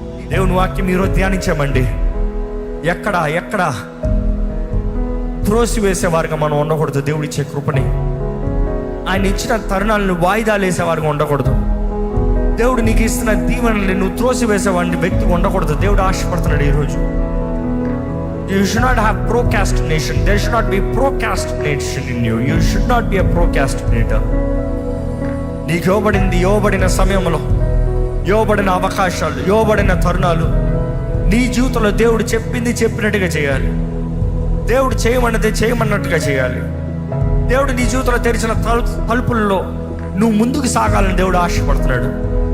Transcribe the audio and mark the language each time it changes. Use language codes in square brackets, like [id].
[te] దేవుని వాక్యం ఈరోజు ధ్యానించామండి. ఎక్కడ త్రోసివేసేవారుగా మనం ఉండకూడదు. దేవుడు ఇచ్చే కృపని, ఆయన ఇచ్చిన తరుణాలను వాయిదాలు వేసేవారుగా ఉండకూడదు. దేవుడు నీకు ఇస్తున్న దీవెనల్ని నువ్వు త్రోసివేసేవాడిని వ్యక్తిగా ఉండకూడదు. దేవుడు ఆశపడుతున్నాడు ఈరోజు. [en] You should not have procrastination. There should not be procrastination in you. You should not be a procrastinator. [te] నీకు ఇవ్వబడిన సమయంలో, ఇవ్వబడిన అవకాశాలు, ఇవ్వబడిన తరుణాలు నీ జీవితంలో దేవుడు చెప్పినట్టుగా చేయాలి. దేవుడు చేయమన్నట్టుగా చేయాలి. దేవుడు నీ జీవితంలో తెరిచిన తలుపుల్లో నువ్వు ముందుకు సాగాలని దేవుడు ఆశపడుతున్నాడు.